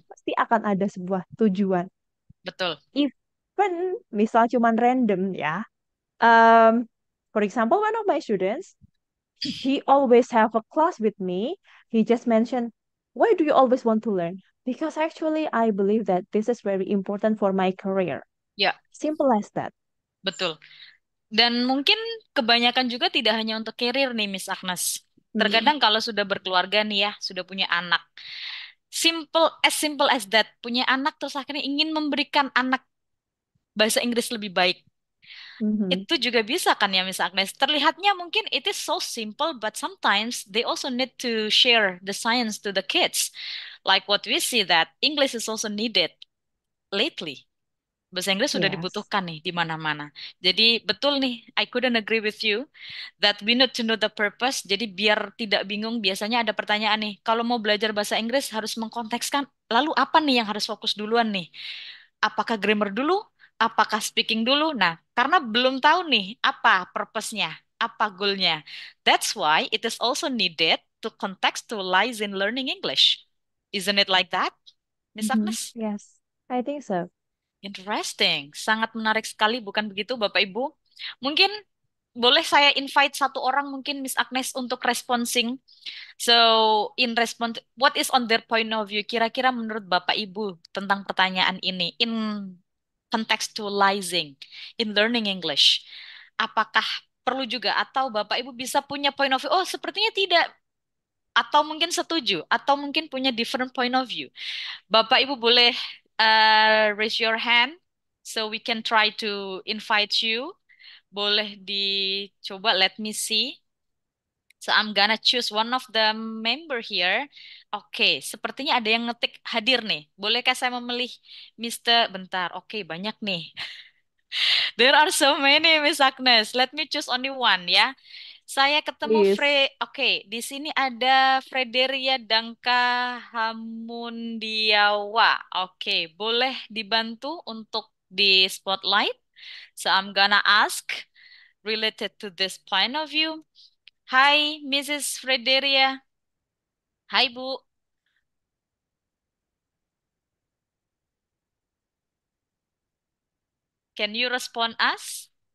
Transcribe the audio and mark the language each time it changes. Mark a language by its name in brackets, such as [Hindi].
[Indonesian] pasti akan ada sebuah tujuan. Betul. Even misal cuman random ya. [English] Um, for example, one of my students, he always have a class with me. He just mentioned, why do you always want to learn? Because actually, I believe that this is very important for my career. [Indonesian] Ya, [English] Simple as that. [Indonesian] betul. Dan mungkin kebanyakan juga tidak hanya untuk karir nih, Miss Agnes. Mhm. Terkadang kalau sudah berkeluarga nih ya, sudah punya anak. [English] Simple as that. [Indonesian] Punya anak terus akhirnya ingin memberikan anak bahasa Inggris lebih baik. Mhm. Itu juga bisa kan ya, Miss Agnes? Terlihatnya mungkin [English] it is so simple, but sometimes they also need to share the science to the kids. Like what we see that English is also needed lately. [Indonesian] Bahasa Inggris sudah [English] Yes. [Indonesian] dibutuhkan nih di mana-mana. Jadi betul nih, [English] I couldn't agree with you that we need to know the purpose. [Indonesian] Jadi biar tidak bingung, biasanya ada pertanyaan nih, kalau mau belajar bahasa Inggris harus mengkontekskan, lalu apa nih yang harus fokus duluan nih? Apakah grammar dulu? Apakah speaking dulu? Nah, karena belum tahu nih apa purpose-nya, apa goal-nya. [English] That's why it is also needed to contextualize in learning English. Isn't it like that, Miss Mhm. Agnes? Yes. I think so. [Indonesian] Interesting, sangat menarik sekali, bukan begitu, Bapak Ibu? Mungkin boleh saya invite satu orang, mungkin Miss Agnes, untuk responsing. [English] So, in response, what is on their point of view? [Indonesian] Kira-kira menurut Bapak Ibu tentang pertanyaan ini? [English] In contextualizing in learning English. [Indonesian] Apakah perlu juga atau Bapak Ibu bisa punya point of view? Oh, sepertinya tidak. Atau mungkin setuju, atau mungkin punya different point of view. Bapak Ibu boleh [English] raise your hand so we can try to invite you. [Indonesian] Boleh dicoba, [English] let me see. So I'm gonna choose one of the member here. [Indonesian] Oke, sepertinya ada yang ngetik hadir nih. Bolehkah saya memilih Mister? Bentar, oke banyak nih. [English] There are so many, Miss Agnes. Let me choose only one ya. [Indonesian] Saya ketemu [English] Please. [Indonesian] Oke, di sini ada Frederia Dangka Hamundiawa. Oke, boleh dibantu untuk di spotlight? [English] So I'm gonna ask related to this point of view. Hi, Mrs. Frederia. [Indonesian] Hai, Bu. [English] Can you respond us?